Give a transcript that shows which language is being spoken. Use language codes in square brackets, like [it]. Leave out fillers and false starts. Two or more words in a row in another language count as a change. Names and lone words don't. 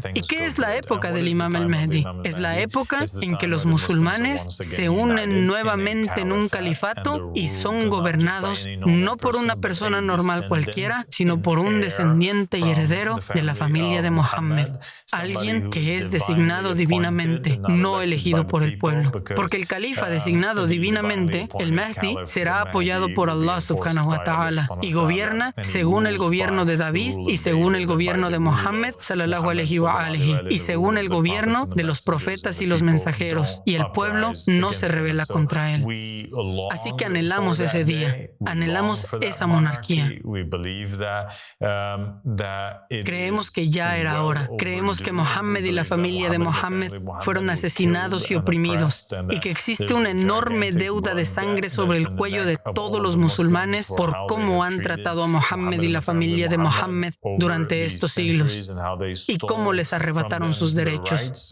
[es] ¿Y qué es la época del Imam al-Mahdi? Es la época en que los musulmanes se unen nuevamente en un califato y son gobernados no por una persona normal cualquiera, sino por un descendiente y heredero de la familia de Mohammed. Alguien que es designado divinamente, no elegido por el pueblo. Porque el califa designado divinamente, el Mahdi, será apoyado por [ar] الله سبحانه وتعالى [es] y gobierna según el gobierno de David y según el gobierno de Mohammed [ar] صلى الله عليه وآله [es] y según el gobierno de los profetas y los mensajeros, y el pueblo no se rebela contra él. Así que anhelamos ese día, anhelamos esa monarquía. Creemos que ya era hora. Creemos que Mohammed y la familia de Mohammed fueron asesinados y oprimidos, y que existe una enorme deuda de sangre sobre el cuello de todos los musulmanes por cómo han tratado a Mohammed y la familia de Mohammed durante estos siglos y cómo les arrebataron sus derechos.